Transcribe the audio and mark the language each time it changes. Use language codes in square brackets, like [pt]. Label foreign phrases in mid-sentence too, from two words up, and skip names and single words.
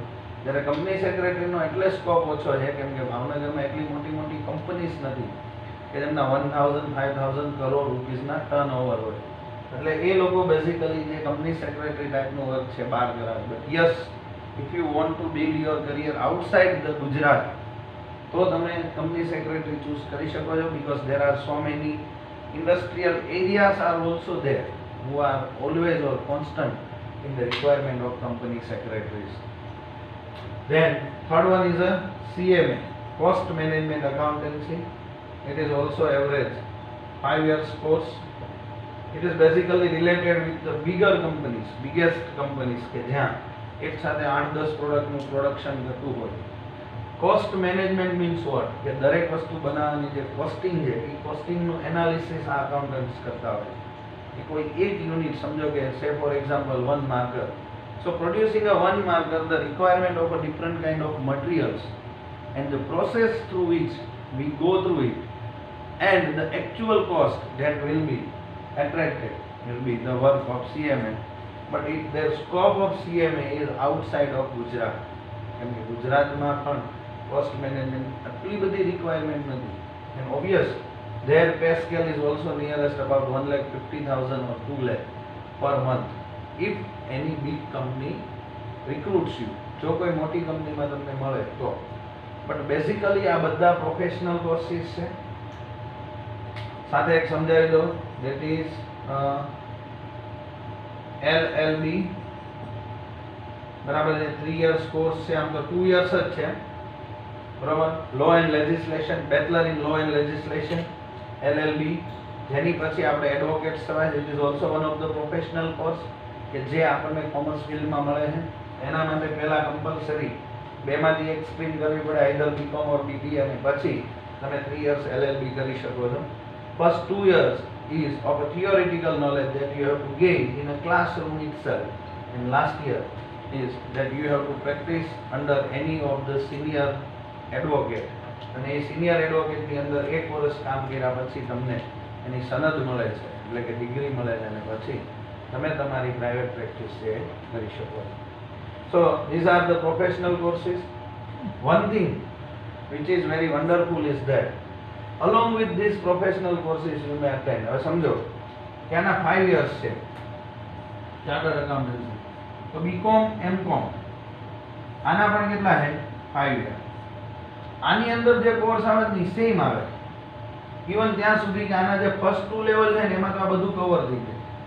[gu] જ્યારે કંપની સેક્રેટરીનો એટલે સ્કોપ ઓછો છે કેમ કે ભાવનગરમાં એટલી મોટી મોટી કંપનીઝ નથી કે જેમના 1000-5000 કરોડ રૂપીસના ટર્નઓવર હોય. એટલે એ લોકો બેઝિકલી જે કંપની સેક્રેટરી ટાઈપનું વર્ક છે બહાર કરાવે. [en] But yes, if you want to build your career outside the Gujarat, [gu] તો તમે કંપની સેક્રેટરી ચૂઝ કરી શકો છો, [en] because there are so many industrial areas are also there who are always or constant in the requirement of company secretaries. Then third one is a CMA, cost management accountancy. It is also average 5 years course. It is basically related with the bigger companies, biggest companies [gu] કે જ્યાં એક સાથે 8-10 પ્રોડક્ટનું પ્રોડક્શન થતું હોય. [en] Cost management means what, [gu] કે દરેક વસ્તુ બનાવવાની જે કોસ્ટિંગ છે એ કોસ્ટિંગનું એનાલિસિસ આ અકાઉન્ટન્ટ્સ કરતા હોય. એ કોઈ એક યુનિટ સમજો કે [en] say for example 1 marker, so producing a 1 marker the requirement of a different kind of materials and the process through which we go through it and the actual cost that will be attracted will be the work of CMA. But if their scope of CMA is outside of Gujarat, [gu] કેમ કે ગુજરાતમાં પણ [en] cost management [gu] આટલી બધી requirement નથી, [en] and obvious their pay scale is also nearest about 1,50,000 or 2 lakh per month if any big company recruits you. [gu] જો કોઈ મોટી કંપનીમાં તમને મળે તો. [en] But basically [gu] આ બધા પ્રોફેશનલ કોર્સીસ છે. સાથે એક સમજાવી દો, [en] that is LLB, [gu] બરાબર છે, [en] 3 years કોર્સ છે. [gu] આમ તો 2 years જ છે, બરાબર. [en] Law and Legislation, Bachelor in Law and Legislation, LLB, [gu] જેની પછી આપણે એડવોકેટ્સ થવાય. [en] It is also one of the professional course [gu] કે જે આપણને કોમર્સ ફિલ્ડમાં મળે છે. એના માટે પહેલા કમ્પલસરી બેમાંથી એક સ્ટ્રીમ કરવી પડે, [en] either BCom or BBA, [gu] અને પછી તમે 3 years LLB કરી શકો છો. [en] First 2 years is of a theoretical knowledge that you have to gain in a classroom itself, and last year is that you have to practice under any of the senior advocate. [gu] અને એ સિનિયર એડવોકેટની અંદર 1 વર્ષ કામ કર્યા પછી તમને એની સનદ મળે છે, એટલે કે ડિગ્રી મળે છે, અને પછી તમે તમારી પ્રાઇવેટ પ્રેક્ટિસ છે કરી શકો છો. [en] So these are the professional courses. One thing which is very wonderful is that along with these professional courses you may attend. [gu] હવે સમજો કે આના 5 years છે ચાર્ટર્ડ એકાઉન્ટન્સી, તો BCom MCom આના પણ કેટલા છે? 5 year. આની અંદર જે કોર્સ આવે ને સેમ આવે, ઇવન ત્યાં સુધી કે આના જે ફર્સ્ટ 2 લેવલ છે ને એમાં તો આ બધું કવર થઈ જાય.